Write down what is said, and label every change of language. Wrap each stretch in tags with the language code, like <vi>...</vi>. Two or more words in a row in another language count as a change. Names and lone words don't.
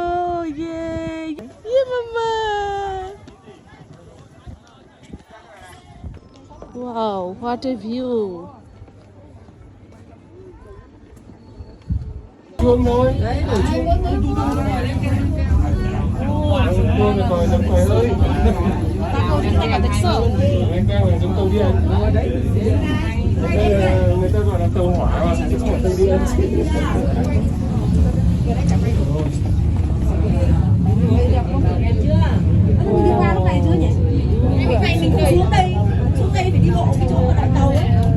<en>yeah yeah mamma, wow, what a view.</en> <bn>দেখছো?</bn> <vi>Người ta gọi là tàu hỏa chứ không phải tàu điện. ra lúc này chưa nhỉ? Cái này mình phải xuống đây phải đi bộ cái chỗ ở đoạn đầu ấy.</vi>